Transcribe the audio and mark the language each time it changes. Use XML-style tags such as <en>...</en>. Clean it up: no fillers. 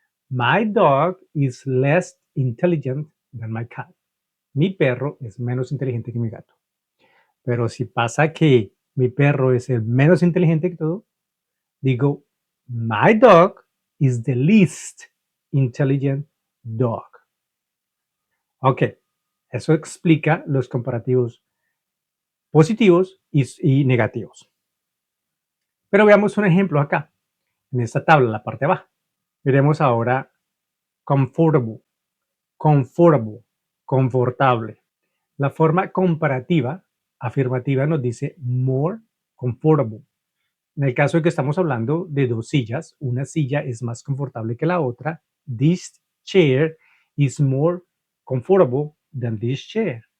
<en>My dog is less intelligent than my cat.</en> <es>Mi perro es menos inteligente que mi gato. Pero si pasa que mi perro es el menos inteligente que todo, digo,</es> <en>my dog is the least intelligent dog.</en> <es>Ok, eso explica los comparativos positivos y negativos. Pero veamos un ejemplo acá, en esta tabla, en la parte de abajo. Veremos ahora comfortable, comfortable, confortable. La forma comparativa afirmativa nos dice more comfortable. En el caso de que estamos hablando de 2 sillas, una silla es más confortable que la otra.</es> <en>This chair is more comfortable than this chair.</en>